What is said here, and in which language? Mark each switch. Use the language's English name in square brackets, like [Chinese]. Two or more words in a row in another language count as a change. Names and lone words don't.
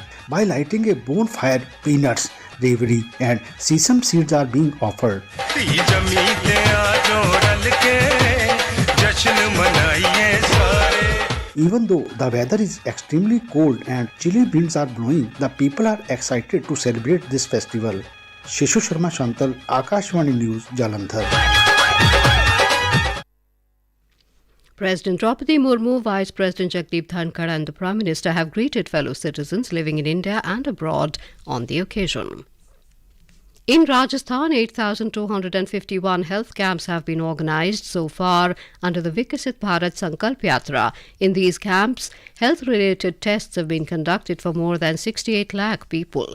[English] By lighting a bonfire, peanuts, ravioli and sesame seeds are being offered. Even though the weather is extremely cold and chilly winds are blowing, the people are excited to celebrate this festival. Shishu Sharma Shantal, Akashvani News, Jalandhar. President Draupadi Murmu, Vice President Jagdeep Dhankar and the Prime Minister have greeted fellow citizens living in India and abroad on the occasion. In Rajasthan, 8,251 health camps have been organised so far under the Vikasit Bharat Sankalp Yatra. In these camps, health-related tests have been conducted for more than 68 lakh people.